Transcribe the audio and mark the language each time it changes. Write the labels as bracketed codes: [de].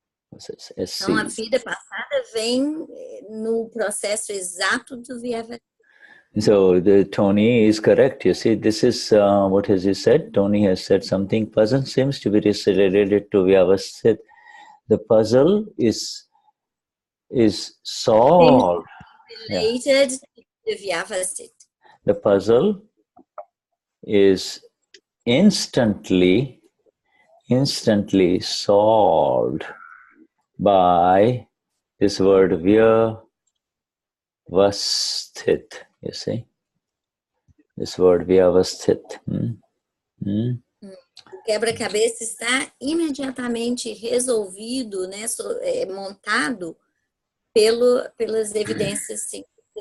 [pt] Então a vida passada vem no processo exato do Vyavasthit. [en] So Tony is correct. You see, this is what has he said? Tony has said something. Puzzle seems to be related to Vyavasthit. The puzzle is solved. Related to Vyavasthit. The puzzle is instantly instantly solved by this word vyavasthit. You see? This word vyavasthit. [pt] O quebra-cabeça está imediatamente resolvido, né, montado pelas evidências científicas.